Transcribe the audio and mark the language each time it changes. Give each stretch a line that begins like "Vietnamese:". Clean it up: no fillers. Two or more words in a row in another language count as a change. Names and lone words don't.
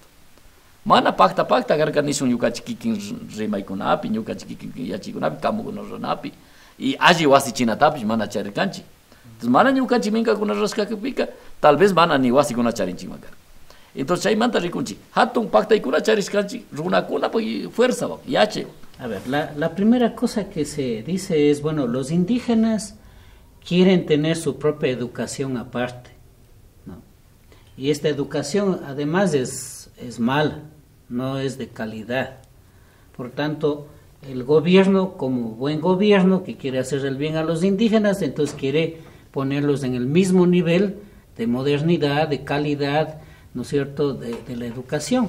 Quechua: Mana pacta karka nishun ñukanchik kikin rimaykunapi, ñukanchik kikin yachikunapi, kamukunapi, y alli wasichinatapish mana charkanchik. Entonces, mana ñukanchik minkakuna rurashkakapika,
Spanish: tal vez
Quechua: mana ni wasikuna charinchikman karka. Entonces, chaymanta rikunchik, hatun pactaykuna charishkanchik, runakuna fuerza, yache.
Spanish: A ver, la primera cosa que se dice es, bueno, los indígenas quieren tener su propia educación aparte, ¿no? Y esta educación además es mala, no es de calidad. Por tanto, el gobierno, como buen gobierno que quiere hacer el bien a los indígenas, entonces quiere ponerlos en el mismo nivel de modernidad, de calidad, ¿no es cierto?, de la educación.